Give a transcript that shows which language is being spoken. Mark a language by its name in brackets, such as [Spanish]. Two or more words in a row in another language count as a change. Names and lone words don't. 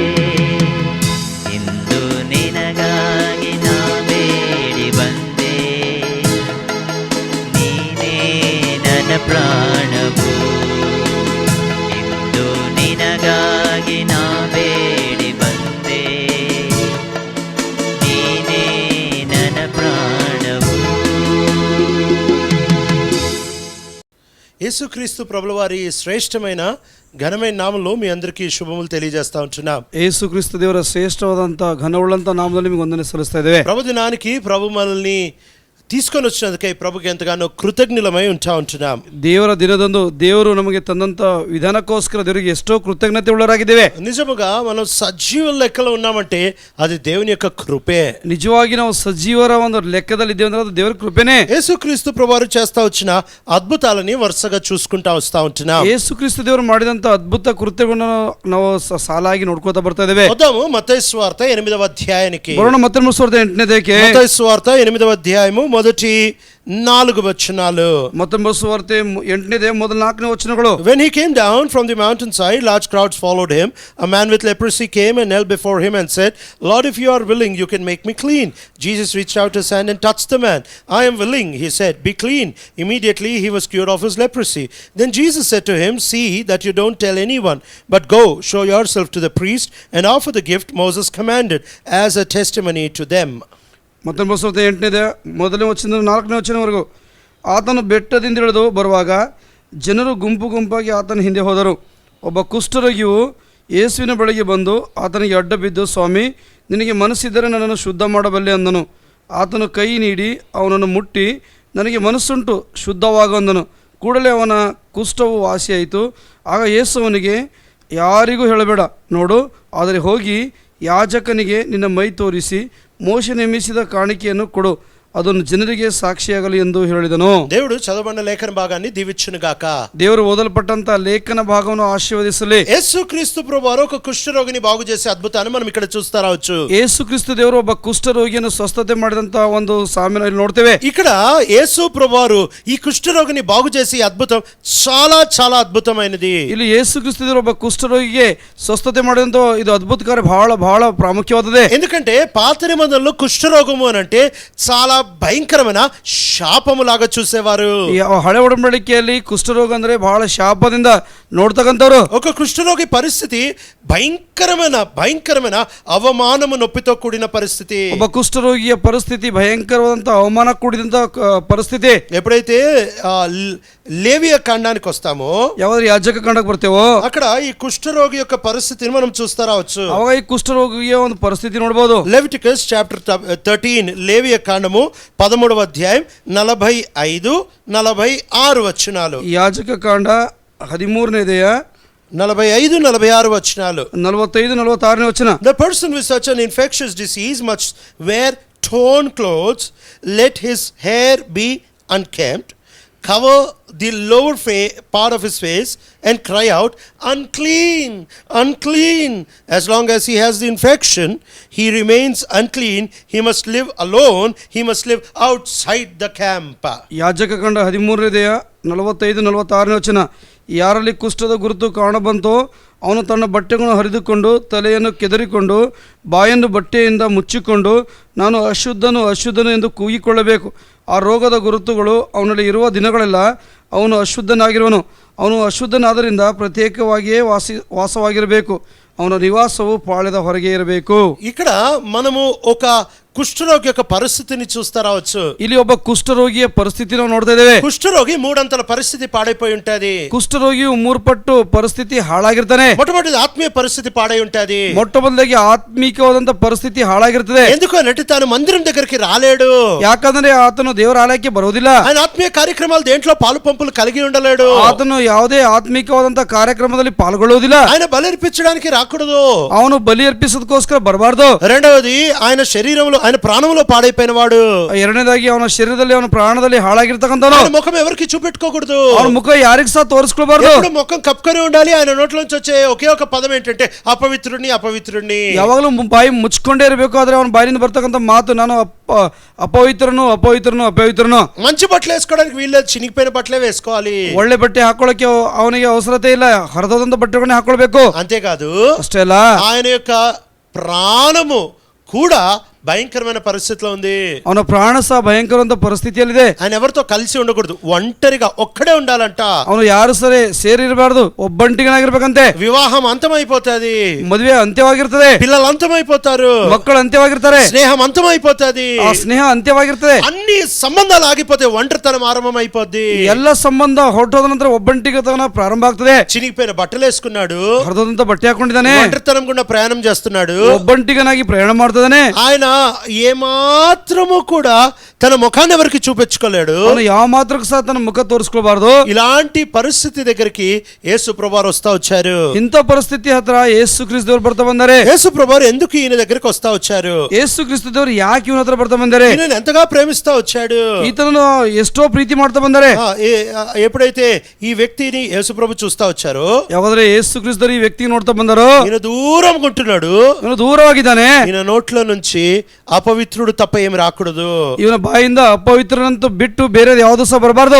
[Kannada] ಇಂದು ನಿನಗಾಗಿ ನಾ ಬೇಡಿ ಬಂದೆ, ನೀನೇ ನನ್ನ ಪ್ರಾಣವು. ಇಂದು ನಿನಗಾಗಿ ನಾ ಬೇಡಿ ಬಂದೆ, ನೀನೇ ನನ್ನ ప్రాణము. [Telugu] యేసుక్రీస్తు ప్రభుల వారి శ్రేష్టమైన ఘనమైన నామంలో మీ అందరికీ శుభములు తెలియజేస్తా ఉంటున్నాం. [Kannada] యేసుక్రీస్తు ದೇವರ ಶ್ರೇಷ್ಠವಾದಂತ ಘನವುಳ್ಳಂತ ನಾಮದಲ್ಲಿ ನಿಮಗೆ ವಂದನೆ ಸಲ್ಲಿಸ್ತಾ ಇದ್ದೇವೆ. [Telugu] ప్రభు దినానికి ప్రభు మనల్ని తీసుకొని వచ్చినందుకే ప్రభుకి ఎంతగానో కృతజ్ఞులమై ఉంటున్నాం. [Kannada] ದೇವರ ದಿನದಂದು ದೇವರು ನಮಗೆ ತಂದಂತ ವಿಧಾನಕ್ಕೋಸ್ಕರ ದೇವರಿಗೆ ಎಷ್ಟೋ ಕೃತಜ್ಞತೆ ಉಳ್ಳವರಾಗಿದ್ದೇವೆ. [Telugu] నిజముగా మనం సజీవ లెక్కలో ఉన్నామంటే అది దేవుని యొక్క కృపే. [Kannada] ನಿಜವಾಗಿ ನಾವು ಸಜೀವರ ಒಂದು ಲೆಕ್ಕದಲ್ಲಿ ಇದ್ದೇವೆ ಅಂದ್ರೆ ಅದು ದೇವರ ಕೃಪೆನೇ. [Telugu] యేసుక్రీస్తు ప్రభువారు చేస్తా వచ్చిన అద్భుతాలని వరుసగా చూసుకుంటా వస్తా ఉంటున్నాం. [Kannada] యేసుಕ್ರಿಸ್ತು ದೇವರು ಮಾಡಿದಂತ ಅದ್ಭುತ ಕೃತ್ಯಗಳನ್ನು ನಾವು ಸಾಲಾಗಿ ನೋಡ್ಕೋತಾ ಬರ್ತಾ ಇದ್ದೇವೆ. [Telugu] వద్దాము మత్తయి సువార్త 8వ అధ్యాయానికి. [Kannada] ಬರೋಣ ಮತ್ತಾಯ ಸುವಾರ್ತೆ 8ನೇ ಅಧ್ಯಾಯಕ್ಕೆ. [Telugu] మత్తయి సువార్త 8వ అధ్యాయము మొదటి 4 వచనాలు. [Kannada] మత్తయి సువార్ತೆ 8ನೇ ಅಧ್ಯಾಯ ಮೊದಲ 4ನೇ ವಚನಗಳು. [English] When he came down from the mountainside, large crowds followed him. A man with leprosy came and knelt before him and said, Lord, if you are willing, you can make me clean. Jesus reached out his hand and touched the man. I am willing, he said, be clean. Immediately he was cured of his leprosy. Then Jesus said to him, see that you don't tell anyone, but go, show yourself to the priest and offer the gift Moses commanded as a testimony to them. [Kannada] ಮತ್ತೊಂದು 8ನೇ ಮೊದಲನೇ ವಚನದಿಂದ 4ನೇ ವಚನವರೆಗೂ. ಆತನು ಬೆಟ್ಟದಿಂದ ಇಳಿದು ಬರುವಾಗ ಜನರು ಗುಂಪು ಗುಂಪಾಗಿ ಆತನ ಹಿಂದೆ ಹೋದರು. ಒಬ್ಬ ಕುಷ್ಠರೋಗಿಯು ಯೇಸುವಿನ ಬಳಿಗೆ ಬಂದು ಆತನಿಗೆ ಅಡ್ಡ ಬಿದ್ದು, ಸ್ವಾಮಿ, ನಿನಗೆ ಮನಸ್ಸಿದ್ದರೆ ನನ್ನನ್ನು ಶುದ್ಧ ಮಾಡಬಲ್ಲೆ ಅಂದನು. ಆತನು ಕೈ ನೀಡಿ ಅವನನ್ನು ಮುಟ್ಟಿ, ನನಗೆ ಮನಸ್ಸುಂಟು, ಶುದ್ಧವಾಗು ಅಂದನು. ಕೂಡಲೇ ಅವನ ಕುಷ್ಠವು ವಾಸಿಯಾಯಿತು. ಆಗ ಯೇಸು ಅವನಿಗೆ, ಯಾರಿಗೂ ಹೇಳಬೇಡ, ನೋಡು, ಆದರೆ ಹೋಗಿ ಯಾಜಕನಿಗೆ ನಿನ್ನ ಮೈ ತೋರಿಸಿ ಮೋಶೆ ನೇಮಿಸಿದ ಕಾಣಿಕೆಯನ್ನು ಕೊಡು, ಅದನ್ನು ಜನರಿಗೆ ಸಾಕ್ಷಿಯಾಗಲಿ ಎಂದು ಹೇಳಿದನು. [Telugu] దేవుడు చదవబడిన లేఖన భాగాన్ని దీవించును గాక. [Kannada] ದೇವರು ಓದಲ್ಪಟ್ಟಂತ ಲೇಖನ ಭಾಗವನ್ನು ಆಶೀರ್ವದಿಸಲಿ. [Telugu] యేసుక్రీస్తు ప్రభువారు ఒక కుష్ఠరోగిని బాగు చేసే అద్భుతాన్ని మనం ఇక్కడ చూస్తా రావచ్చు. [Kannada] ಯೇಸುಕ್ರಿಸ್ತು ದೇವರು ಒಬ್ಬ ಕುಷ್ಠರೋಗಿಯನ್ನು ಸ್ವಸ್ಥತೆ ಮಾಡಿದಂತ ಒಂದು ಸಾಮ್ಯನ ನೋಡ್ತೇವೆ. [Telugu] ఇక్కడ యేసు ప్రభువారు ఈ కుష్ఠరోగిని బాగు చేసే అద్భుతం చాలా చాలా అద్భుతమైనది. [Kannada] ಇಲ್ಲಿ ಯೇಸುಕ್ರಿಸ್ತು ದೇವರು ಒಬ್ಬ ಕುಷ್ಠರೋಗಿಗೆ ಸ್ವಸ್ಥತೆ ಮಾಡಿದಂತ ಇದು ಅದ್ಭುತ ಕಾರ್ಯ ಬಹಳ ಬಹಳ ಪ್ರಾಮುಖ್ಯವಾದದೆ. [Telugu] ఎందుకంటే పాత నిబంధనలో కుష్ఠరోగము అని అంటే చాలా భయంకరమైన శాపములాగా చూసేవారు. [Kannada] ಹಳೆ ಒಡಂಬಡಿಕೆಯಲ್ಲಿ ಕುಷ್ಠರೋಗ ಅಂದ್ರೆ ಬಹಳ ಶಾಪದಿಂದ ನೋಡ್ತಕ್ಕಂಥವ್ರು. [Telugu] ఒక కుష్ఠరోగి పరిస్థితి భయంకరమైన అవమానము నొప్పితో కూడిన పరిస్థితి. [Kannada] ಒಬ್ಬ ಕುಷ್ಠರೋಗಿಯ ಪರಿಸ್ಥಿತಿ ಭಯಂಕರವಾದಂತ ಅವಮಾನ ಕೂಡಿದಂತ ಪರಿಸ್ಥಿತಿ. [Telugu] ఎప్పుడైతే లేవియ కాండానికి వస్తామో, [Kannada] ಯಾವ್ದು ಯಾಜಕ ಕಾಂಡಕ್ಕೆ ಬರ್ತೇವೋ, [Telugu] అక్కడ ఈ కుష్ఠరోగి యొక్క పరిస్థితిని మనం చూస్తా రావచ్చు. [Kannada] ಅವಾಗ ಈ ಕುಷ್ಠರೋಗಿಯ ಒಂದು ಪರಿಸ್ಥಿತಿ ನೋಡಬಹುದು. [Telugu] లెవిటికస్ చాప్టర్ 13 లేవియ కాండము 13వ అధ్యాయం 45-46 వచనాలు. [Kannada] ಯಾಜಕ ಕಾಂಡ 13ನೇ ಅಧ್ಯಾಯ [Telugu] 45-46 వచనాలు. [Kannada] 45-46ನೇ ವಚನ. [English] The person with such an infectious disease must wear torn clothes, let his hair be unkempt, cover the lower part of his face and cry out, unclean, unclean. As long as he has the infection, he remains unclean. He must live alone. He must live outside the camp. [Kannada] ಯಾಜಕಕಾಂಡ 13:45-46 ವಚನ. ಯಾರಲ್ಲಿ ಕುಷ್ಠದ ಗುರುತು ಕಾಣಬಂತೋ ಅವನು ತನ್ನ ಬಟ್ಟೆಗಳನ್ನು ಹರಿದುಕೊಂಡು ತಲೆಯನ್ನು ಕೆದರಿಕೊಂಡು ಬಾಯನ್ನು ಬಟ್ಟೆಯಿಂದ ಮುಚ್ಚಿಕೊಂಡು ನಾನು ಅಶುದ್ಧನು ಅಶುದ್ಧನು ಎಂದು ಕೂಗಿಕೊಳ್ಳಬೇಕು. ಆ ರೋಗದ ಗುರುತುಗಳು ಅವನಲ್ಲಿ ಇರುವ ದಿನಗಳೆಲ್ಲ ಅವನು ಅಶುದ್ಧನಾಗಿರುವನು. ಅವನು ಅಶುದ್ಧನಾದ್ದರಿಂದ ಪ್ರತ್ಯೇಕವಾಗಿಯೇ ವಾಸವಾಗಿರಬೇಕು. ಅವನ ನಿವಾಸವು ಪಾಳ್ಯದ ಹೊರಗೆ ಇರಬೇಕು. [Telugu] ఇక్కడ మనము ఒక కుష్ఠరోగి యొక్క పరిస్థితిని చూస్తా రావచ్చు. [Kannada] ಇಲ್ಲಿ ಒಬ್ಬ ಕುಷ್ಠರೋಗಿಯ ಪರಿಸ್ಥಿತಿ ನಾವು ನೋಡ್ತಾ ಇದ್ದೇವೆ. [Telugu] కుష్ఠరోగి మూడంతల పరిస్థితి పాడైపోయి ఉంటది. [Kannada] ಕುಷ್ಠರೋಗಿಯು 3 ಪಟ್ಟು ಪರಿಸ್ಥಿತಿ ಹಾಳಾಗಿರ್ತಾನೆ. [Telugu] మొట్టమొదటి ఆత్మీయ పరిస్థితి పాడై ఉంటది. [Kannada] ಮೊಟ್ಟಮೊದಲಾಗಿ ಆತ್ಮಿಕವಾದಂತ ಪರಿಸ್ಥಿತಿ ಹಾಳಾಗಿರ್ತದೆ. [Telugu] ఎందుకంటే తాను మందిరం దగ్గరికి రాలేడు. [Kannada] ಯಾಕಂದ್ರೆ ಆತನು ದೇವರ ಆಲಯಕ್ಕೆ ಬರೋದಿಲ್ಲ. [Telugu] ఆయన ఆత్మీయ కార్యక్రమాలు దేంట్లో పాలు పంపులు కలిగి ఉండలేడు. [Kannada] ಆತನು ಯಾವುದೇ ಆತ್ಮಿಕವಾದಂತ ಕಾರ್ಯಕ್ರಮದಲ್ಲಿ ಪಾಲ್ಗೊಳ್ಳುವುದಿಲ್ಲ. [Telugu] ఆయన బలిర్పించడానికి రాకూడదు. [Kannada] ಅವನು ಬಲಿ ಅರ್ಪಿಸೋದಕ್ಕೋಸ್ಕರ ಬರಬಾರದು. [Telugu] రెండవది ఆయన శరీరంలో ఆయన ప్రాణంలో పాడైపోయిన వాడు. [Kannada] ಎರಡನೇದಾಗಿ ಅವನ ಶರೀರದಲ್ಲಿ ಅವನ ಪ್ರಾಣದಲ್ಲಿ ಹಾಳಾಗಿರ್ತಕ್ಕಂಥವನು. [Telugu] ఆయన ముఖం ఎవరికి చూపెట్టుకోకూడదు. [Kannada] ಅವನ ಮುಖ ಯಾರಿಗೂ ಸಹ ತೋರಿಸ್ಕೊಳ್ಬಾರ್ದು. [Telugu] ఎప్పుడు ముఖం కప్పుకొని ఉండాలి. ఆయన నోట్లోంచి వచ్చే ఒకే ఒక పదం ఏంటంటే అపవిత్రుడిని అపవిత్రుడిని. [Kannada] ಯಾವಾಗಲೂ ಬಾಯಿ ಮುಚ್ಕೊಂಡೇ ಇರಬೇಕು. ಆದ್ರೆ ಅವನ ಬಾಯಿಂದ ಬರ್ತಕ್ಕಂಥ ಮಾತು ನಾನು ಅಪವಿತ್ರನು ಅಪವಿತ್ರನು ಅಪವಿತ್ರನು. [Telugu] మంచి బట్టలు వేసుకోవడానికి వీల్లేదు. చినిగిపోయిన బట్టలే వేసుకోవాలి. [Kannada] ಒಳ್ಳೆ ಬಟ್ಟೆ ಹಾಕೊಳ್ಳಕ್ಕೆ ಅವನಿಗೆ ಅವಸರತೆ ಇಲ್ಲ. ಹರಿದೋದಂತ ಬಟ್ಟೆಗಳನ್ನ ಹಾಕೊಳ್ಬೇಕು. [Telugu] అంతేకాదు [Kannada] ಅಷ್ಟೇ ಅಲ್ಲ, [Telugu] ఆయన యొక్క ప్రాణము కూడా భయంకరమైన పరిస్థితిలో ఉంది. [Kannada] ಅವನ ಪ್ರಾಣ ಸಹ ಭಯಂಕರವಾದ ಪರಿಸ್ಥಿತಿಯಲ್ಲಿದೆ. [Telugu] ఆయన ఎవరితో కలిసి ఉండకూడదు. ఒంటరిగా ఒక్కడే ఉండాలంట. [Kannada] ಅವನು ಯಾರು ಸರಿ ಸೇರಿರಬಾರ್ದು. ಒಬ್ಬಂಟಿಗನಾಗಿರ್ಬೇಕಂತೆ. [Telugu] వివాహం అంతమైపోతుంది. [Kannada] ಮದುವೆ ಅಂತ್ಯವಾಗಿರ್ತದೆ. [Telugu] పిల్లలు అంతమైపోతారు. [Kannada] ಮಕ್ಕಳು ಅಂತ್ಯವಾಗಿರ್ತಾರೆ. [Telugu] స్నేహం అంతమైపోతుంది. [Kannada] ಆ ಸ್ನೇಹ ಅಂತ್ಯವಾಗಿರ್ತದೆ. [Telugu] అన్ని సంబంధాలు ఆగిపోతాయి. ఒంటరితనం ఆరంభమైపోద్ది. [Kannada] ಎಲ್ಲ ಸಂಬಂಧ ಹೊರಟೋದ ನಂತರ ಒಬ್ಬಂಟಿಗತನ ಪ್ರಾರಂಭ ಆಗ್ತದೆ. [Telugu] చినిగిపోయిన బట్టలు వేసుకున్నాడు. [Kannada] ಹರಿದಂತ ಬಟ್ಟೆ ಹಾಕೊಂಡಿದ್ದಾನೆ. [Telugu] ఒంటరితనం గుండా ప్రయాణం చేస్తున్నాడు. [Kannada] ಒಬ್ಬಂಟಿಗನಾಗಿ ಪ್ರಯಾಣ ಮಾಡ್ತಿದ್ದಾನೆ. [Telugu] ఆయన ఏమాత్రము కూడా తన ముఖాన్ని ఎవరికి చూపించుకోలేడు. [Kannada] ಅವನು ಯಾವ ಮಾತ್ರಕ್ಕೂ ಸಹ ತನ್ನ ಮುಖ ತೋರಿಸ್ಕೊಳ್ಬಾರ್ದು. [Telugu] ఇలాంటి పరిస్థితి దగ్గరికి యేసు ప్రభువారు వస్తా వచ్చారు. [Kannada] ಇಂಥ ಪರಿಸ್ಥಿತಿ ಹತ್ರ ಯೇಸು ಕ್ರಿಸ್ತ ದೇವರು ಬರ್ತಾ ಬಂದರೆ. [Telugu] యేసు ప్రభువారు ఎందుకు ఈయన దగ్గరికి వస్తా వచ్చారు? [Kannada] ಯೇಸು ಕ್ರಿಸ್ತ ದೇವರು ಯಾಕೆ ಇವನ ಹತ್ರ ಬರ್ತಾ ಬಂದರೆ? [Telugu] ఈయన ఎంతగా ప్రేమిస్తా వచ్చాడు. [Kannada] ಈತನನ್ನು ಎಷ್ಟೋ ಪ್ರೀತಿ ಮಾಡ್ತಾ ಬಂದರೆ. [Telugu] ఎప్పుడైతే ఈ వ్యక్తిని యేసు ప్రభు చూస్తా వచ్చారో, [Kannada] ಯಾವಾದ್ರೆ ಯೇಸು ಕ್ರಿಸ್ತರು ಈ ವ್ಯಕ್ತಿ ನೋಡ್ತಾ ಬಂದರೋ, [Telugu] ఈయన దూరంగా ఉంటున్నాడు. [Kannada] ಇವನು ದೂರವಾಗಿದ್ದಾನೆ. [Telugu] ఈయన నోట్లో నుంచి అపవిత్రుడు తప్ప ఏమి రాకూడదు. [Kannada] ಇವನ ಬಾಯಿಂದ ಅಪವಿತ್ರನಂತೂ ಬಿಟ್ಟು ಬೇರೆ ಯಾವುದು ಸಹ ಬರಬಾರ್ದು.